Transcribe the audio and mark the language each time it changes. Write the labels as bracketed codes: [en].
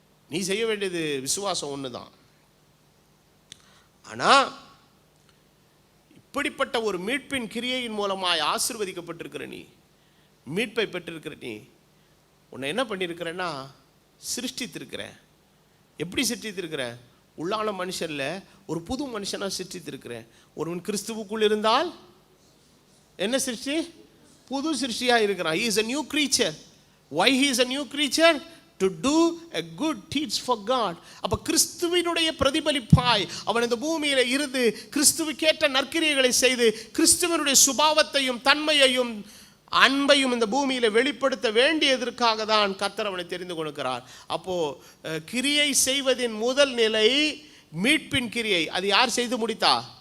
[ta] நீ செய்ய வேண்டியது விசுவாசம் ஒண்ணுதான். ஆனா இப்படிப்பட்ட ஒரு மீட்பின் கிரியையின் மூலமாய் ஆசீர்வதிக்கப்பட்டிருக்கிற நீ, மீட்பை பெற்றிருக்கிற நீ, உன்னை என்ன பண்ணியிருக்கிறேன்னா சிருஷ்டித்திருக்கிறேன். எப்படி சிருஷ்டித்திருக்கிறேன்? உள்ளான மனுஷன்ல ஒரு புது மனுஷனா சிருஷ்டித்திருக்கிறேன். ஒருவன் கிறிஸ்துவுக்குள் இருந்தால் என்ன சிருஷ்டி? புது சிருஷ்டியா இருக்கிறான். [en] He is a new creature. Why he is a new creature? To do a good deeds for God. [ta] அப்ப கிறிஸ்துவினுடைய பிரதிபலிப்பாய் அவன் இந்த பூமியில இருந்து கிறிஸ்துவுக்கேற்ற நற்கிரியைகளை செய்து கிறிஸ்துவனுடைய சுபாவத்தையும் தன்மையையும் அன்பையும் இந்த பூமியில வெளிப்படுத்த வேண்டியதற்காக தான் கர்த்தர் அவனை தெரிந்து கொடுக்கிறார். அப்போ கிரியை செய்வதின் முதல் நிலை மீட்பின் கிரியை. அது யார் செய்து முடித்தா?